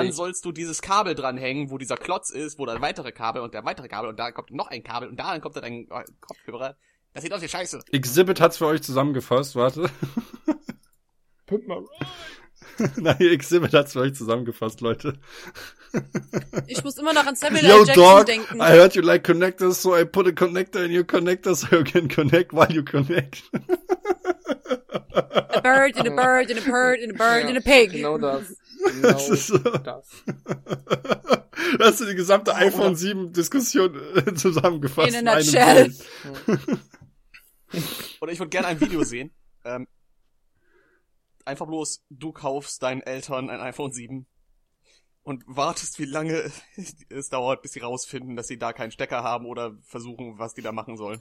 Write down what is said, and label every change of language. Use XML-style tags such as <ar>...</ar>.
<de>Und dann sollst du dieses Kabel dranhängen, wo dieser Klotz ist, wo dann weitere Kabel und der weitere Kabel und da kommt noch ein Kabel und daran kommt dann dein Kopfhörer. Das sieht aus wie Scheiße. Exhibit hat's für euch zusammengefasst, warte.</de> <en>Pimp my ride.</en> <de>Nein, Exhibit hat es vielleicht zusammengefasst, Leute. Ich muss immer noch an Samuel L. Jackson dog, denken.</de> <en>I heard you like connectors, so I put a connector in your connector so you can connect while you connect. A bird in a bird in a bird in a bird in a pig.</en> <de>Genau das. Das ist die gesamte iPhone 7 Diskussion zusammengefasst.</de> <en>In a nutshell.</en> <de>Oder ich würde gerne ein Video sehen. Einfach bloß, du kaufst deinen Eltern ein iPhone 7 und wartest, wie lange es dauert, bis sie rausfinden, dass sie da keinen Stecker haben oder versuchen, was die da machen sollen.</de>